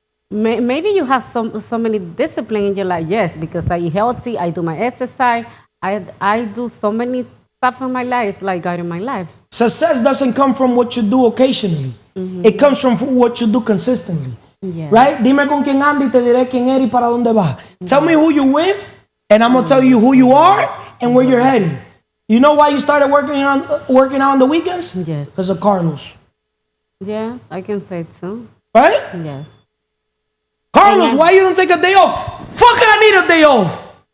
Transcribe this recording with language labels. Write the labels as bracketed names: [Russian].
[English] Maybe you have so many discipline in your life. Yes, because I eat healthy, I do my exercise, I do so many stuff in my life. It's like guiding my life. Success doesn't come from what you do occasionally. It comes from what you do consistently. Yes. Right? [Spanish] Dime con quién anda y te diré quién eres y para dónde vas. [English] Tell me who you with, and I'm gonna tell you who you are and where you're heading. You know why you started working out on the weekends? Yes. Because of Carlos. Yes, I can say too. Right? Yes. Carlos, And why you don't take a day off? Fuck, I need a day off.